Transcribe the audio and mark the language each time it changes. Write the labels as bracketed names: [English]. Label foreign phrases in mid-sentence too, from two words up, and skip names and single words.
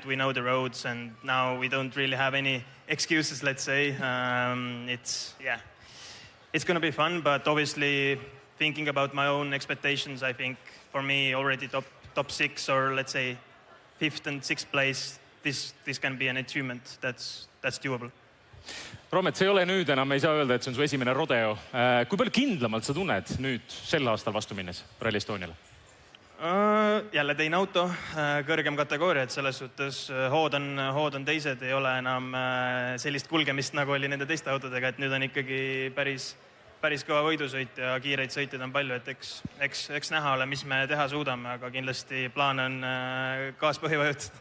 [English] We know the roads, and now we don't really have any excuses, let's say. It's going to be fun, but obviously thinking about my own expectations, I think for me already top 6 or let's say 5th and 6th place, this can be an achievement that's doable. [Estonian] Romet, see ei ole nüüd enam, ei saa öelda, et see on su esimene rodeo. Kui palju kindlamalt sa tunned nüüd sel aastal vastu minnes Rally Estoniale? Jälle teine auto, kõrgem kategooria, et selles suhtes hood on teised, ei ole enam sellist kulgemist, nagu oli nende teiste autodega, et nüüd on ikkagi päris kõva võidusõit ja kiireid sõitjaid on palju, et eks näha ole, mis me teha suudame, aga kindlasti plaan on gaaspõhi vajutada.